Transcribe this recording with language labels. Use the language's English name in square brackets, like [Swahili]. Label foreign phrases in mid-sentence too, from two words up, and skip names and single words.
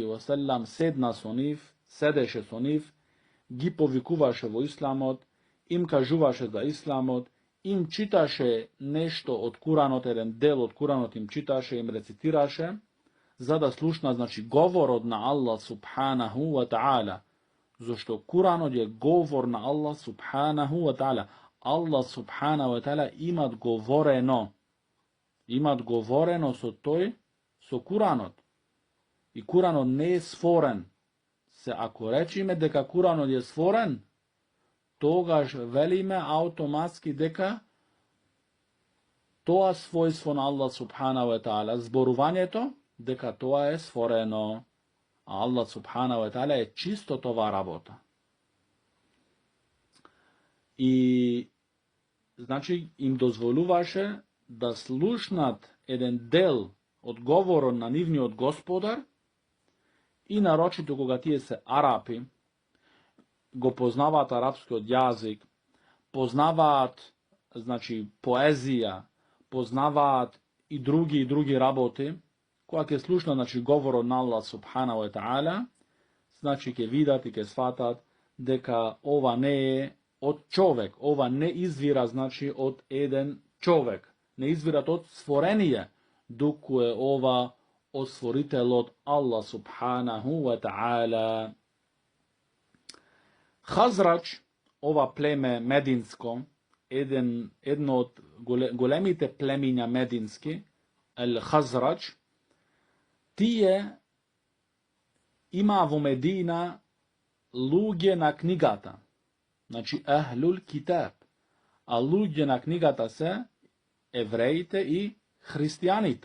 [Arabic] وسلم [Macedonian] седеше со нив, ги повикуваше во исламот, им кажуваше за исламот, им читаше нешто од Куранот, еден дел од Куранот им читаше, им рецитираше, за да слушна, значи, говорот на Аллах [Arabic] سبحانه و تعالى, [Macedonian] зашто Куранот е говор на Аллах [Arabic] سبحانه و تعالى. [Macedonian] Аллах [Arabic] سبحانه و تعالى [Macedonian] имат говорено со тој, со Куранот. И Куранот не е сфорен. Се ако речиме дека Куранот е сфорен, тогаш велиме автоматски дека тоа својство на Аллах [Arabic] سبحانه و تعالى, [Macedonian] зборувањето, дека тоа е сфорено. А Аллах [Arabic] سبحانه و تعالى [Macedonian] е чисто това работа. И, значи, им дозволуваше да слушнат еден дел од говорот на нивниот господар, и нарочито кога тие се арапи, го познаваат арапскиот јазик, познаваат, значи, поезија, познаваат и други работи, кога ќе слушнат, значи, говорот на Аллах [Arabic] سبحانه و تعالى, [Macedonian] значи ќе видат и ќе сватат дека ова не е од човек, ова не извира, значи, од еден човек, не извират од створение, доку е ова од створителот Аллах [Arabic] سبحانه و تعالى. [Macedonian] Хазрадж, ова племе мединско, едно од големите племиња медински, Хазрадж, тие има во Медина луѓе на книгата, значи [Arabic] أهل الكتاب, [Macedonian] а луѓе на книгата се евреите и христијаните.